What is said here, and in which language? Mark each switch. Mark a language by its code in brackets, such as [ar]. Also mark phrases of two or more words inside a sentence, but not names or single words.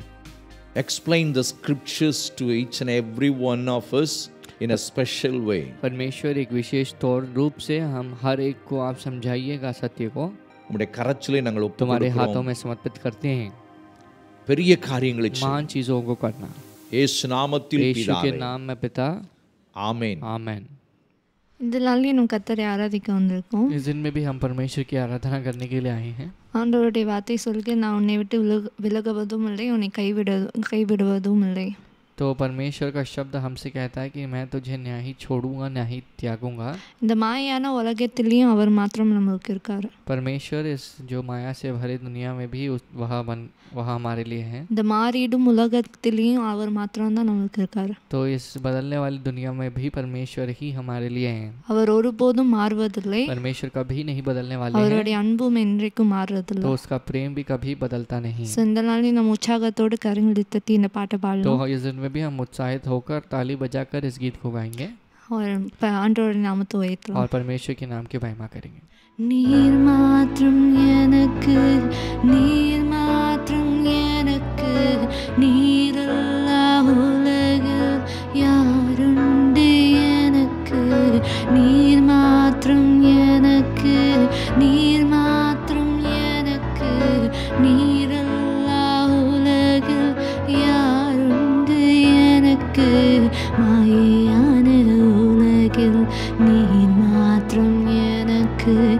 [en] Explain the scriptures to each and every one of us in a special way. [hi] परमेश्वर एक विशेष तौर रूप से हम हर एक को आप समझाइएगा, सत्य को [ta] உம்முடைய கரத்திலே நாங்கள் [hi] तुम्हारे हाथों [ta] ஒப்புக்கொடுக்கிறோம். [hi] में समर्पित करते हैं। [ta] பெரிய காரியங்களை செய்யும். [hi] महान चीजों को करना, [ta] இயேசு நாமத்தில் [hi] यीशु के [ta] பிதாவே. [hi] नाम में पिता, [ta] ஆமென். [hi] आमेन। [ta] இந்த நாள்லயே நம்ம கர்த்தரை ஆராதிக்க வந்திருக்கோம். [hi] इस दिन में भी हम परमेश्वर की आराधना करने के लिए आए हैं। [ta] ஆண்டவருடைய வார்த்தை சொல்லுங்க, நான் உன்னை விட்டு விலகுவதும் இல்லை, உன்னை கைவிடுவதும் இல்லை. [hi] तो परमेश्वर का शब्द हमसे कहता है कि मैं तुझे ना ही छोड़ूंगा ना ही त्यागूंगा। [ta] இந்த மாயான உலகத்திலையும் அவர் மாத்திரம் நம்மளுக்கு இருக்காரு. [hi] परमेश्वर इस जो माया से भरी दुनिया में भी वह हमारे लिए है। [ta] இந்த மாறிடும் உலகத்திலையும் அவர் மாத்திரம் தான் நம்மளுக்கு இருக்காரு. [hi] तो इस बदलने वाली दुनिया में भी परमेश्वर ही हमारे लिए हैं। [ta] அவர் ஒருபோதும் மாறுவதில்லை. [hi] परमेश्वर कभी नहीं बदलने वाले हैं। [ta] அவருடைய அன்பும் என்றைக்கும் மாறுவதில்லை. [hi] तो उसका प्रेम भी कभी बदलता नहीं। [ta] இந்த நாளில் நம்ம உற்சாகத்தோடு கரங்களை தட்டி இந்த பாட்டை [hi] तो [ta] பாடலாம். [hi] इस दिन में भी हम उत्साहित होकर ताली बजाकर इस गीत को गाएंगे [ta] और ஆண்டவருடைய நாமத்தை உயர்த்தலாம். [hi] और परमेश्वर के नाम की महिमा करेंगे। [ta] நீர் மாற்றும் எனக்கு, நீர் மாற்றும் எனக்கு, நீரல்லா உலகில் யாருண்டு எனக்கு, நீர் மாற்றும் எனக்கு, நீர் மாற்றும் எனக்கு, நீரல்லா உலகில் யாருண்டு எனக்கு, மாயான உலகில் நீர் மாற்றும் எனக்கு,